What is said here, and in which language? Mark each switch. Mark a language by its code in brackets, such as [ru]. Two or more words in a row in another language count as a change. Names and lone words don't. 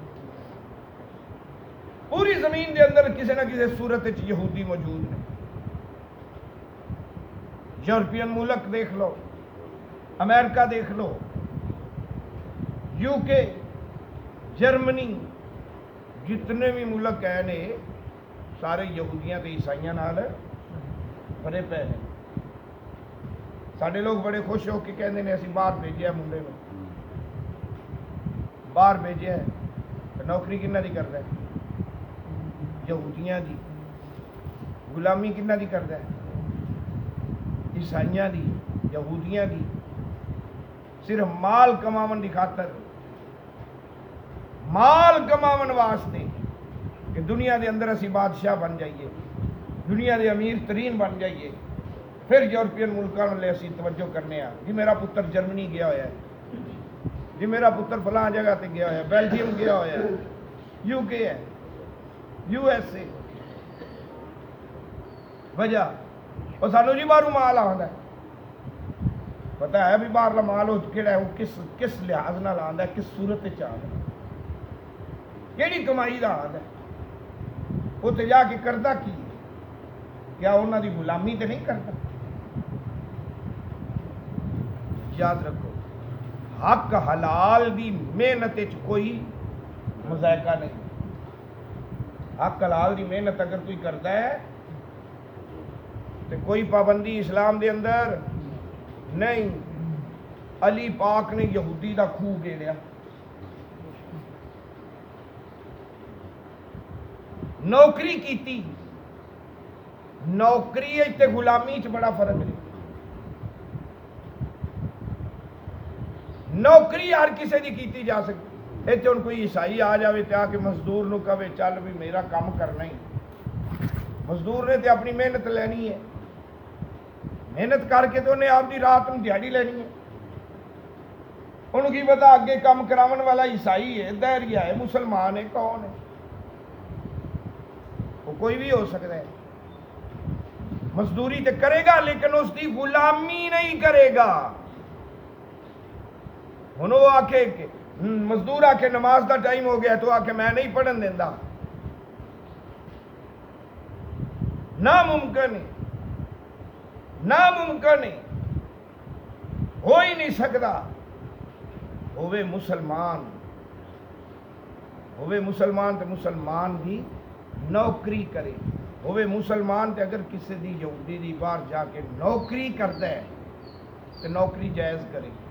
[pa] پوری زمین دے اندر کسی نہ کسی صورت وچ یہودی موجود نے. یورپین ملک دیکھ لو، امریکہ دیکھ لو، یو کے، جرمنی، جتنے بھی ملک ہیں نے سارے یہودیاں تے عیسائیاں نال بھرے پے ہیں. سارے لوگ بڑے خوش ہو کے کہندے نے اسی باہر بھیجیا منڈے نو، باہر بھیجیا ہے. نوکری کنہ دی کردا ہے؟ یہودیاں دی. غلامی کنہ دی کردا ہے؟ عیسائیاں دی، یہودیاں دی. صرف مال کماون دی خاطر، مال کماون واسطے کہ دنیا دے اندر اسی بادشاہ بن جائیے، دنیا دے امیر ترین بن جائیے. پھر یورپین ملکوں والے اسی توجہ کرنے ہاں جی میرا پتر جرمنی گیا ہوا ہے، جی میرا پتر فلاں جگہ تے گیا ہوا ہے، بیلجیم گیا ہوا ہے، یو کے ہے، یو ایس اے. وجہ اور سانو جی باہروں مال آندا ہے. پتہ ہے بھی باہرلا مال ہو کیڑا ہے، وہ کس لحاظ نال آندا ہے، کس صورت وچ آندا ہے، کیڑی کمائی دا آندا ہے. وہ تے جا کے کردا کی ہے؟ کیا انہاں دی غلامی تے نہیں کرتا؟ یاد رکھو حق حلال دی محنت وچ کوئی مذائقہ نہیں. حق حلال دی محنت [ur] اگر کوئی کرتا ہے تو [pa] کوئی پابندی اسلام دے اندر نہیں. علی پاک نے یہودی دا خوہ گھیریا، نوکری کیتی. نوکری تے غلامی چ بڑا فرق ہے. نوکری ہر کسی دی کیتی جا سکتی. اتنے ہوں کوئی عیسائی آ جائے تو آ کے مزدور نو کہے چل بھی میرا کام کرنا ہی. [ur] مزدور نے تو اپنی محنت لینی ہے، محنت کر کے تو انہیں آپ کی رات میں دیہڑی لینی ہے. انہوں کی پتا اگے کام کراون والا عیسائی ہے، دہریا ہے، مسلمان ہے، کون ہے؟ وہ کوئی بھی ہو سکتا ہے. مزدوری تو کرے گا لیکن اس کی غلامی نہیں کرے گا. [pa] ہن وہ آکھے کہ مزدور آکھے نماز دا ٹائم ہو گیا تو آکھے میں نہیں پڑھن دیندا، [ur] ناممکن ہے، ناممکن ہے، ہو ہی نہیں سکتا۔ [pa] ہوئے مسلمان تے مسلمان دی نوکری کرے، ہوئے مسلمان تے اگر کسی دی یہودی دی باہر جا کے نوکری کرتا ہے تے نوکری جائز کرے،